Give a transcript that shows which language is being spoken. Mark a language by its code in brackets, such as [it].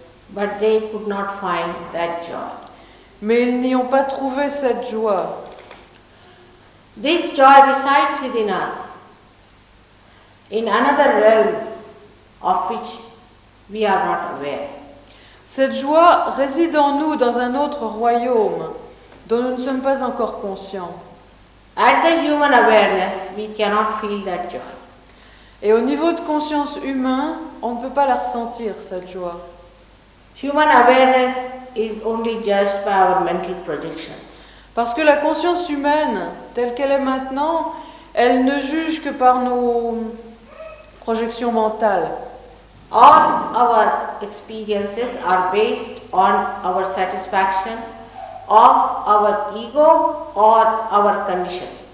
[en] But they could not find that joy. [fr] Mais ils n'y ont pas trouvé cette joie. [en] This joy resides within us, in another realm of which we are not aware. [fr] Cette joie réside en nous dans un autre royaume dont nous ne sommes pas encore conscients. [en] At the human awareness, we cannot feel that joy. [fr] Et au niveau de conscience humain, on ne peut pas la ressentir, cette joie. [en] Human awareness is only judged by our mental projections. [fr] Parce que la conscience humaine, telle qu'elle est maintenant, elle ne juge que par nos projections mentales. [en] All our experiences are based on our satisfaction of our ego or our condition.